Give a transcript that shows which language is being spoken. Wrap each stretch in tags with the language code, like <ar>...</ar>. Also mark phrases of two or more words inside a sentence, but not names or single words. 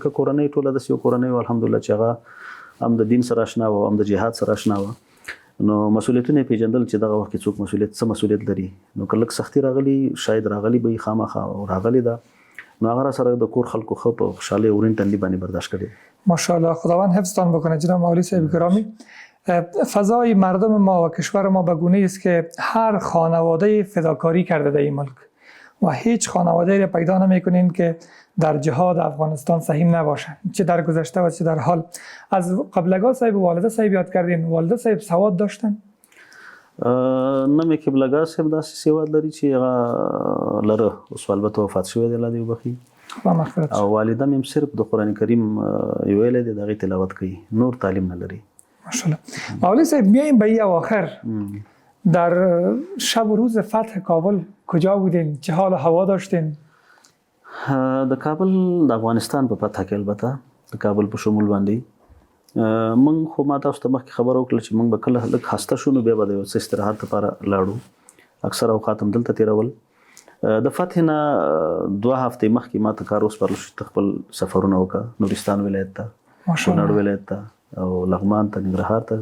<ps>ځکه کورنۍ ټوله د یو کورنۍ الحمدلله چې هغه هم د دین سره آشنا و، هم د جهاد سره آشنا و، نو مسؤلیتونه پیژندل چې دغه وخت کې څوک څه مسؤلیت لري. نو کله سختي راغلی شاید راغلی به خامخا راغلی ده، نو هغه سره د کور خلکو خو په خوشاله اورین تندی باندې برداشت کړي.</ps> <fa>ماشاءالله خداوند حفظتان بکنه جناب مولوی صاحب گرامی. فضای مردم ما و کشور ما به گونه‌ای است که هر خانواده فداکاری کرده در این ملک و هیچ خانواده را پیدا نمی‌کنین که در جهاد افغانستان سهیم نباشن، چه در گذشته و چه در حال. از قبلگاه صاحب و والده صاحب یاد کردین، والده صاحب سواد داشتن؟</fa> <ps>نه مې قبلگاه صاحب داسې سواد لري چې هغه لره، اوس البته وفات شوی دی الله دې وبخي. او والده مې صرف د قرآن کریم ویل دي دغه تلاوت کوي، نور تعلیم نه لري. ماشاءالله.</ps> <fa>مولوی صاحب میایم به اواخر در شب و روز فتح کابل کجا بودین؟ چه حال هوا داشتین؟</fa> <ps>د کابل د افغانستان په فتح کې البته د کابل په شمول باندې من خو ما تاسو ته مخکې خبر وکړه چې موږ به کله لږ خسته شو نو بیا به د څه استراحت لپاره لاړو، اکثر اوقات هم دلته تېرول. د فتح نه 2 هفتې مخکې ما ته کار وسپارل شو خپل سفرونه وکړه نورستان ولایت ته، کونړ ولایت ته او لغمان ته، ننګرهار ته.</ps>